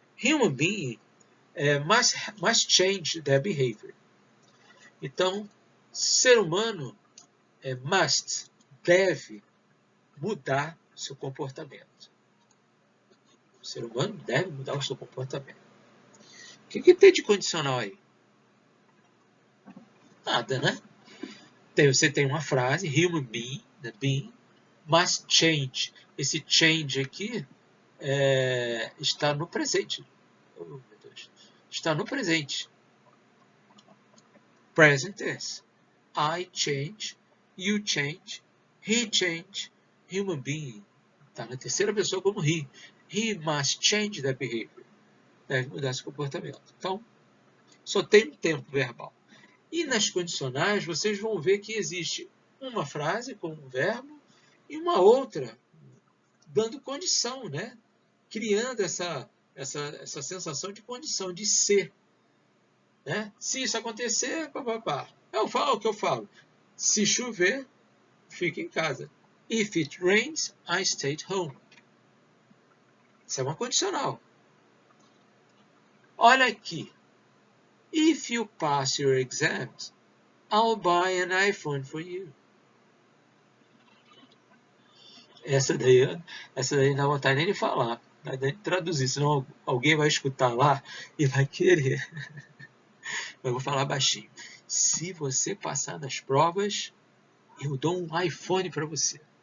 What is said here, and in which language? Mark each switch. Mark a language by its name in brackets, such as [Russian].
[English] Human being must change their behavior. [Portuguese] Então, ser humano must, deve mudar seu comportamento. O ser humano deve mudar o seu comportamento. O que tem de condicional aí? Nada, né? Você tem uma frase, [English] human being, the being, must change. [Portuguese] Esse change aqui está no presente. Oh, meu Deus. Está no presente. [English] Present tense. I change, you change, he change, human being. [Portuguese] Está na terceira pessoa como he. [English] He must change their behavior. [Portuguese] Deve mudar seu comportamento. Então, só tem um tempo verbal. E nas condicionais, vocês vão ver que existe uma frase com um verbo e uma outra dando condição, né? Criando essa sensação de condição, de ser. Né? Se isso acontecer, papapá. Eu falo o que eu falo. Se chover, fique em casa. [English] If it rains, I stay home. [Portuguese] Isso é uma condicional. Olha aqui. [English] If you pass your exams, I'll buy an iPhone for you. [Portuguese] Essa daí não dá vontade nem de falar, não dá nem de traduzir, senão alguém vai escutar lá e vai querer. Eu vou falar baixinho. Se você passar nas provas, eu dou um iPhone para você.